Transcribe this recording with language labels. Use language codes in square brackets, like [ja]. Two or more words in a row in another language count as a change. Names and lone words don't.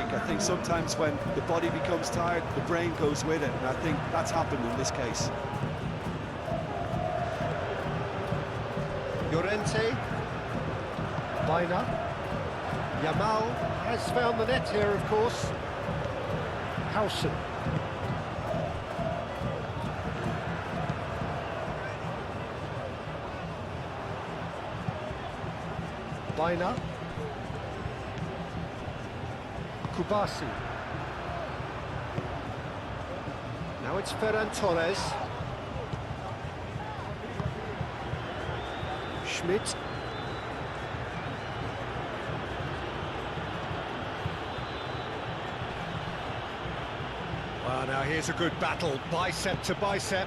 [en] I think sometimes when the body becomes tired, the brain goes with it, and I think that's happened in this case. Llorente. Baina. Yamal has found the net here, of course. Howson. Baina. Kubasi. Now it's Ferran Torres. Schmidt. Well, now here's a good battle, bicep to bicep.